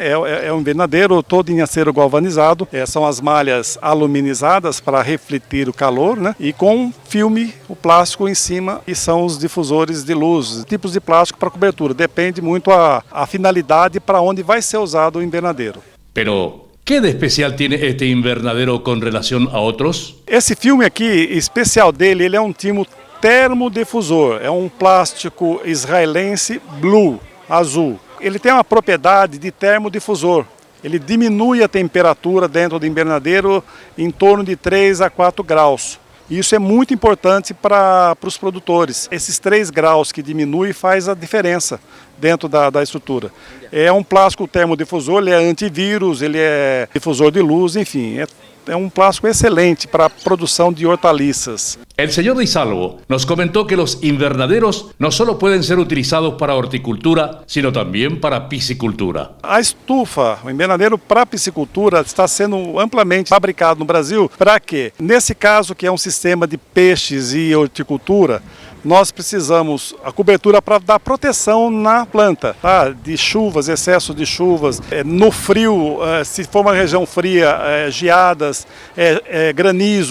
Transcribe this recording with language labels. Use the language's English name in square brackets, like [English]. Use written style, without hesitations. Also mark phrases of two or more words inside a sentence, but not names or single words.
[Portuguese] É um invernadeiro todo em acero galvanizado. São as malhas aluminizadas para refletir o calor, né? E com filme, o plástico em cima, e são os difusores de luz, tipos de plástico para cobertura. Depende muito a finalidade para onde vai ser usado o invernadeiro. [Spanish] ¿Qué de especial tiene este invernadero con relación a otros? [Portuguese] Esse filme aqui, especial dele, ele é um termodifusor. É um plástico israelense blue, azul. Ele tem uma propriedade de termodifusor. Ele diminui a temperatura dentro do invernadeiro em torno de 3 a 4 graus. Isso é muito importante para os produtores. Esses 3 graus que diminui faz a diferença dentro da estrutura. É um plástico termodifusor, ele é antivírus, ele é difusor de luz, enfim, é um plástico excelente para a produção de hortaliças. [Spanish] El señor Di Salvo nos comentó que los invernaderos no solo pueden ser utilizados para horticultura, sino también para piscicultura. [Portuguese] A estufa, o invernadeiro para piscicultura, está sendo amplamente fabricado no Brasil. Para quê? Nesse caso, que é um sistema de peixes e horticultura, nós precisamos a cobertura para dar proteção na planta, tá? De chuvas, excesso de chuvas, no frio, se for uma região fria, geadas, granizo.